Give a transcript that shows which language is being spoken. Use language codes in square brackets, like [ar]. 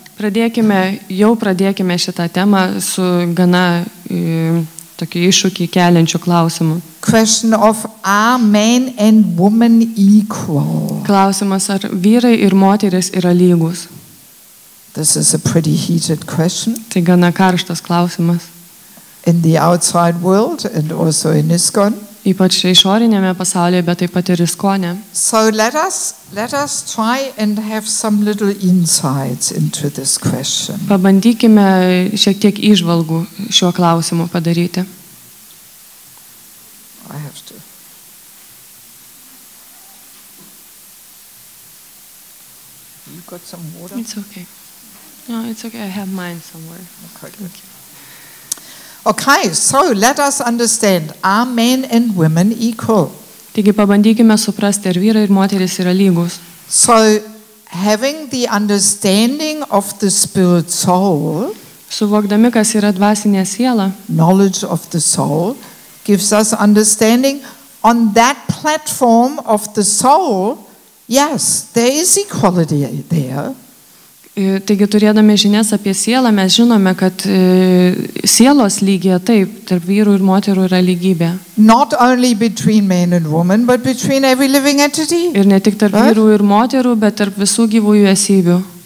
[lt] Pradėkime šitą temą su gana tokį iššūkį keliančių klausimų. [en] Question of are men and women equal? [lt] Klausimas, ar vyrai ir moterys yra lygus? [en] This is a pretty heated question. [lt] Tai gana karštas klausimas. [en] In the outside world and also in ISKCON. [lt] Ypač išorinėme pasaulyje, bet taip pat ir ISKCONe. [en] So let us try and have some little insights into this question. [lt] Pabandykime šiek tiek įžvalgų šiuo klausimu padaryti. [en] I have to. You got some water? It's okay. No, it's okay. I have mine somewhere. Okay. Okay, so let us understand, are men and women equal? [lt] Taigi pabandykime suprasti, ar vyrai ir moterys yra lygus. [en] So, having the understanding of the spirit soul, [lt] suvokdami, kas yra dvasinė siela, [en] knowledge of the soul, gives us understanding on that platform of the soul, yes, there is equality there. [lt] Taigi, turėdami žinias apie sielą, mes žinome, kad sielos lygyje taip, tarp vyrų ir moterų yra lygybė. [en] Not only between man and woman, but between every living entity. [lt] Ir ne tik tarp vyrų ir moterų, bet tarp visų gyvųjų esybių.